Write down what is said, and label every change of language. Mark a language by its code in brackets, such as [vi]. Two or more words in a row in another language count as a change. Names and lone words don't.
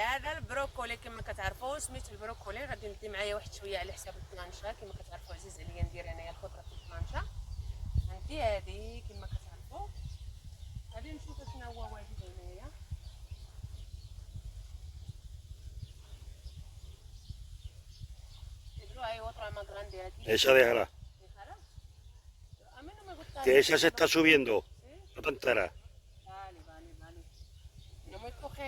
[ar] هذا البروكولي كما كتعرفوا سميت البروكولي. غادي ندي معايا واحد شويه على حساب الطنانشه. كما كتعرفوا عزيز عليا ندير انايا الخضره في الطنانشه. عندي هذه كما كتعرفوا. غادي نشوف شنو هو واجد هنايا. [es] Esa déjala. Que esa se está subiendo. No te enteras. Vale. No me coge.